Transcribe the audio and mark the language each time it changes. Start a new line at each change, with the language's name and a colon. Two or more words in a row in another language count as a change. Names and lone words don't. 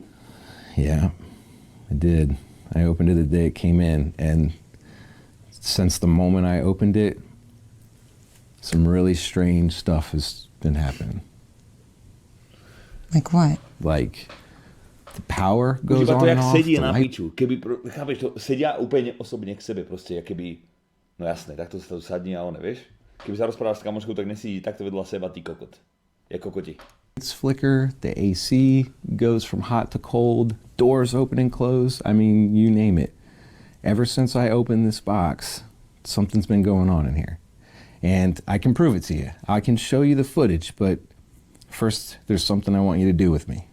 English: Yeah, I did. I opened it the day it came in, and since the moment I opened it, some really strange stuff has been happening. Like what? Like, the power goes
Slovak: Iba to,
English: on
Slovak: jak
English: and off.
Slovak: sedí
English: the
Slovak: na
English: light-
Slovak: piču. Chápeš to? Sedia úplne osobne k sebe proste, keby... No jasné, takto sa to sadní a one, vieš? Keby sa rozprávaš s kamoškou, tak nesedí takto vedľa seba, ty kokot. Je kokoti.
English: Lights flicker, the AC goes from hot to cold, doors open and close. I mean, you name it. Ever since I opened this box, something's been going on in here. And I can prove it to you. I can show you the footage, but first, there's something I want you to do with me.